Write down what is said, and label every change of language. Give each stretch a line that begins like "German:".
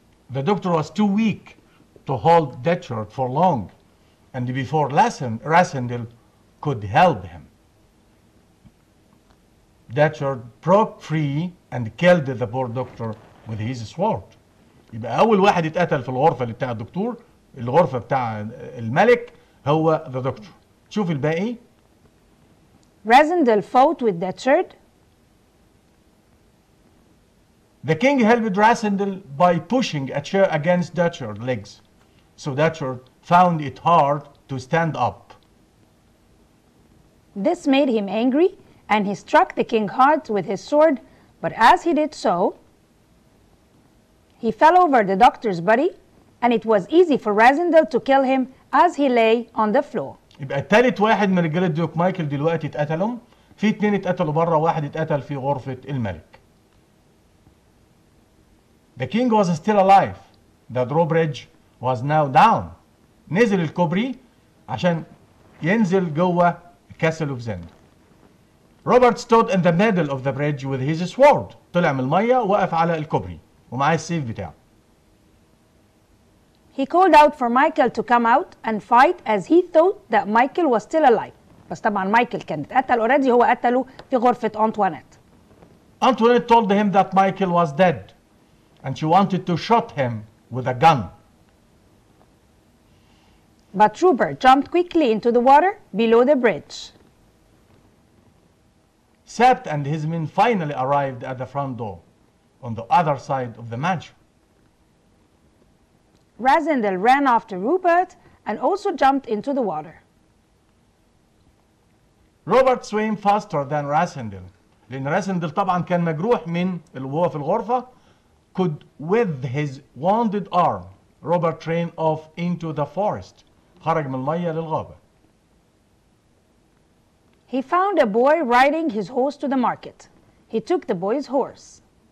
English: The doctor was too weak to hold Datcherd for long, and before Rassendyll could help him. Datcherd broke free and killed the poor doctor with his sword.
Arabic: يبقى أول واحد اتقتل في الغرفة اللي بتاع الدكتور، الغرفة بتاع الملك، هو
English: the doctor.
Arabic: شوف الباقي.
English: Rassendyll fought with Datcherd. The king helped Rassendyll by pushing a chair against Datcherd's legs, so Datcherd found it hard to stand up. This made him angry, and he struck the king hard with his sword, but as he did so, he fell over the doctor's body, and it was easy for Rassendyll to kill him as he lay on the floor.
Arabic: يبقى التالت واحد من رجال الديوك مايكل دلوقتي اتقتلوا، في 2 اتقتلوا بره، واحد اتقتل في غرفة الملك.
English: The king was still alive. The drawbridge was now down.
Arabic: نزل الكوبري عشان ينزل جوه castle of Zend.
English: Robert stood in the middle of the bridge with his sword.
Arabic: طلع من المية وقف على الكوبري ومعاه السيف بتاعه.
English: He called out for Michael to come out and fight as he thought that Michael was still alive.
Arabic: بس طبعا مايكل كان اتقتل already، هو قتله في غرفة أنطوانيت.
English: Antoinette told him that Michael was dead and she wanted to shoot him with a gun. But Rupert jumped quickly into the water below the bridge. Sabt and his men finally arrived at the front door on the other side of the mansion. Razendel ran after Rupert and also jumped into the water. Robert swam faster than Razendel
Arabic: لأن راسندل طبعا كان مجروح من وهو في الغرفة.
English: Could with his wounded arm Robert ran off into the forest.
Arabic: خرج من المية للغابة.
English: He found a boy riding his horse to the market. He took the boy's horse.